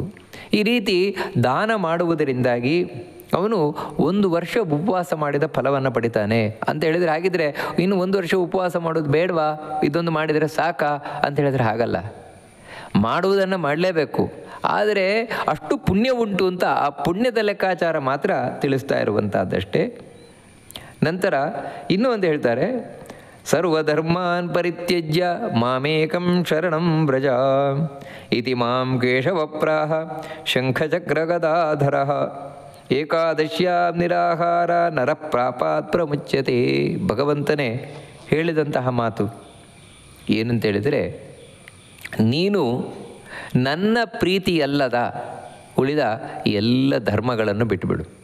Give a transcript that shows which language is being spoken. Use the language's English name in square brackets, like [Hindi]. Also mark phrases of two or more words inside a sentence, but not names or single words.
[Kannada] ಈ ರೀತಿ ದಾನ ಮಾಡುವುದರಿಂದಾಗಿ ಅವನು 1 ವರ್ಷ ಉಪವಾಸ ಮಾಡಿದ ಫಲವನ್ನು ಪಡಿತಾನೆ ಅಂತ ಹೇಳಿದರೆ, ಹಾಗಿದ್ರೆ ಇನ್ನು 1 ವರ್ಷ ಉಪವಾಸ ಮಾಡೋದು ಬೇಡವಾ, ಇದೊಂದು ಮಾಡಿದರೆ ಸಾಕಾ ಅಂತ ಹೇಳಿದರೆ ಹಾಗಲ್ಲ. ಮಾಡುವುದನ್ನು ಮಾಡಲೇಬೇಕು, ಆದರೆ ಅಷ್ಟು ಪುಣ್ಯ ಉಂಟು ಅಂತ ಆ ಪುಣ್ಯದ ಲೆಕ್ಕಾಚಾರ ಮಾತ್ರ ತಿಳಿಸ್ತಾ ಇರುವಂಥದ್ದಷ್ಟೇ. ನಂತರ ಇನ್ನೂ ಒಂದು ಹೇಳ್ತಾರೆ, [Sanskrit] ಸರ್ವಧರ್ಮಾನ್ ಪರಿತ್ಯಜ್ಯ ಮಾಮೇಕಂ ಶರಣಂ ವ್ರಜ ಇತಿ ಮಾಂ ಕೇಶವಪ್ರಾಹ ಶಂಖಚಕ್ರಗದಾಧರ ಏಕಾದಶ್ಯಾಂ ನಿರಾಹಾರ ನರಪ್ರಾಪಾತ್ ಪ್ರಮುಚ್ಯತೆ. [Kannada] ಭಗವಂತನೇ ಹೇಳಿದಂತಹ ಮಾತು ಏನಂತೇಳಿದರೆ, ನೀನು ನನ್ನ ಪ್ರೀತಿಯಲ್ಲದ ಉಳಿದ ಎಲ್ಲ ಧರ್ಮಗಳನ್ನು ಬಿಟ್ಟುಬಿಡು.